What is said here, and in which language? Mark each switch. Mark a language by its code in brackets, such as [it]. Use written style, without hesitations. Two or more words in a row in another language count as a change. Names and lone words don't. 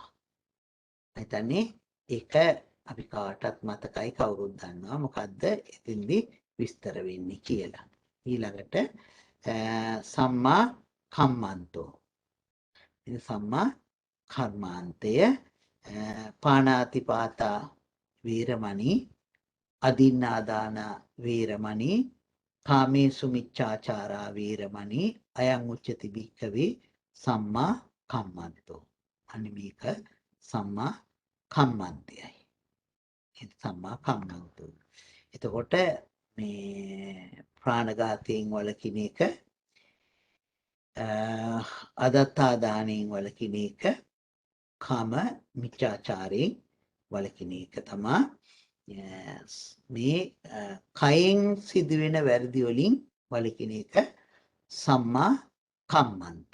[si] හිතන්නේ ඒක අපි කාටත් මතකයි, කවුරුත් දන්නවා මොකද්ද එතෙන්දී විස්තර වෙන්නේ කියලා. [pi] ඊළඟට සම්මා කම්මන්තෝ. [si] ඉතින් සම්මා කර්මාන්තය [pi] පාණාතිපාතා වීරමණී, අදින්නාදාන වීරමණී, කාමේසු මිච්ඡාචාරා වීරමණී, අයං උච්චති භික්ඛවේ සම්මා කම්මන්තෝ. [si] අනේ මේක සම්මා කම්මන්තයයි. [pi] ඒ සම්මා කම්මන්තෝ. [si] එතකොට මේ ප්‍රාණඝාතයෙන් වළකින එක, අදත්තා දානයෙන් වළකින එක, කාම මිච්ඡාචාරයෙන් වළකින එක තමයි මේ කයෙන් සිදුවෙන වැරදි වලින් වළකින එක [pi] සම්මා කම්මන්ත.